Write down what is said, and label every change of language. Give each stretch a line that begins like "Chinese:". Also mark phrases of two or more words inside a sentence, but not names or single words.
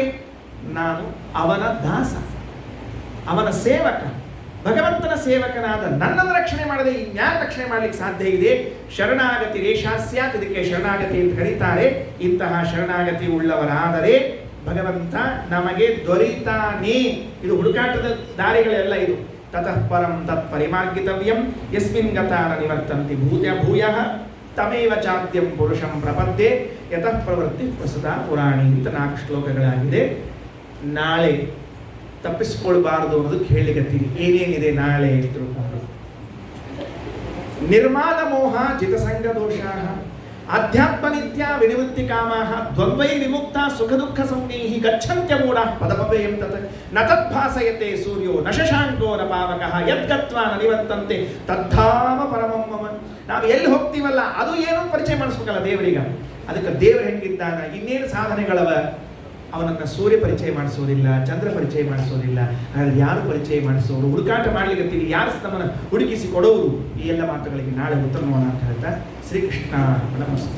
Kannada: ನಾನು ಅವನ ದಾಸ, ಅವನ ಸೇವಕ, ಭಗವಂತನ ಸೇವಕನಾದ ನನ್ನನ್ನು ರಕ್ಷಣೆ ಮಾಡದೆ ಇನ್ಯಾರು ರಕ್ಷಣೆ ಮಾಡ್ಲಿಕ್ಕೆ ಸಾಧ್ಯ ಇದೆ?
Sanskrit: ಶರಣಾಗತಿ ರೇಷಾಸ್ಯಾತ್.
Kannada: ಇದಕ್ಕೆ ಶರಣಾಗತಿ ಅಂತ ಕರೀತಾರೆ. ಇಂತಹ ಶರಣಾಗತಿ ಉಳ್ಳವರಾದರೆ ಭಗವಂತ ನಮಗೆ ದೊರೀತಾನೆ. ಇದು ಹುಡುಕಾಟದ ದಾರಿಗಳೆಲ್ಲ ಇದು.
Sanskrit: ತತಃ ಪರಂ ತತ್ ಪರಿಮಾರ್ಗಿತವ್ಯಂ ಯಸ್ಮಿನ್ ಗತಾನ ನಿವರ್ತಂತಿ ಭೂಯಃ ತಮೇವ ಚಾದ್ಯಂ ಪುರುಷಂ ಪ್ರಪದ್ಯೆ ಯತಃ ಪ್ರವೃತ್ತಿ ಪ್ರಸುತ ಪುರಾಣಿ
Kannada: ಅಂತ 4 ಶ್ಲೋಕಗಳಾಗಿದೆ. ನಾಳೆ ತಪ್ಪಿಸಿಕೊಳ್ಬಾರದು ಅನ್ನೋದಕ್ಕೆ ಹೇಳಿಕತ್ತೀನಿ. ಏನೇನಿದೆ ನಾಳೆ ತಿಳ್ಕೊಂಡು.
Sanskrit: ನಿರ್ಮಾಲ ಮೋಹ ಜಿತಸಂಗ ದೋಷಾ ಆಧ್ಯಾತ್ಮ ನಿತ್ಯ ವಿನಿವೃತ್ತಿ ಕಾಮಾಹ ದ್ವಂದ್ವೈ ವಿಮುಕ್ತ ಸುಖ ದುಃಖ ಸಂಜ್ಞೈಃ ಗಚ್ಚಂತ್ಯ ಮೂಢ ಪದಮವ್ಯಯಂ ತತ್ ನ ತದ್ಭಾಸಯತೆ ಸೂರ್ಯೋ ನ ಶಶಾಂಕೋ ನ ಪಾವಕಃ ಯದ್ಗತ್ವಾ ನ ನಿವರ್ತಂತೆ ತದ್ಧಾಮ ಪರಮಂ ಮಮ.
Kannada: ನಾವು ಎಲ್ಲಿ ಹೋಗ್ತೀವಲ್ಲ ಅದು ಏನೋ ಪರಿಚಯ ಮಾಡಿಸ್ಬೇಕಲ್ಲ ದೇವರಿಗೆ. ಅದಕ್ಕೆ ದೇವರು ಹೆಂಗಿದ್ದಾನ, ಇನ್ನೇನು ಸಾಧನೆಗಳವ, ಅವನನ್ನು ಸೂರ್ಯ ಪರಿಚಯ ಮಾಡಿಸೋದಿಲ್ಲ, ಚಂದ್ರ ಪರಿಚಯ ಮಾಡಿಸೋದಿಲ್ಲ. ಹಾಗಾದ್ರೆ ಯಾರು ಪರಿಚಯ ಮಾಡಿಸೋರು? ಹುಡುಕಾಟ ಮಾಡ್ಲಿಕ್ಕೆ ಯಾರು ನಮ್ಮನ್ನು ಹುಡುಕಿಸಿ ಕೊಡೋರು? ಈ ಎಲ್ಲ ಮಾತುಗಳಿಗೆ ನಾಳೆ ಉತ್ತರ ನೋಡೋಣ ಅಂತ ಹೇಳ್ತಾ ಶ್ರೀಕೃಷ್ಣ ನಮಸ್ತು.